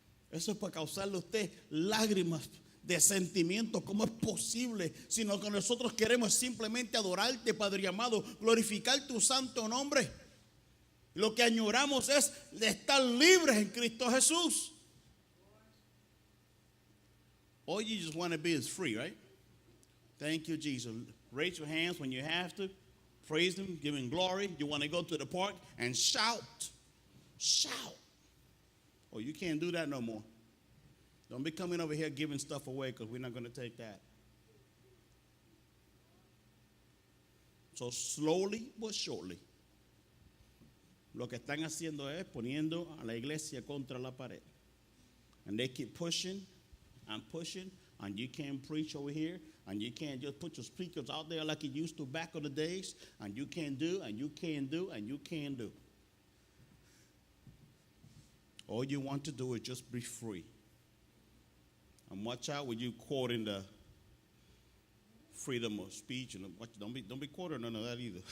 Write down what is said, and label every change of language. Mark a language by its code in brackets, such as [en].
[es] Eso es para causarle a usted lágrimas de sentimiento. ¿Cómo es posible? Si lo que nosotros queremos es simplemente adorarte, Padre amado, glorificar tu santo nombre. Lo que añoramos es de estar libres en Cristo Jesús. [en] All you just want to be is free, right? Thank you, Jesus. Raise your hands when you have to. Praise Him, give Him glory. You want to go to the park and shout. Shout. Oh, you can't do that no more. Don't be coming over here giving stuff away, because we're not going to take that. So slowly but surely, [es] lo que están haciendo es poniendo a la iglesia contra la pared. [en] And they keep pushing and pushing, and you can't preach over here, and you can't just put your speakers out there like you used to back in the days, and you can't do, and you can't do, and you can't do. All you want to do is just be free. And watch out when you quoting the freedom of speech, and don't be quoting none of that either.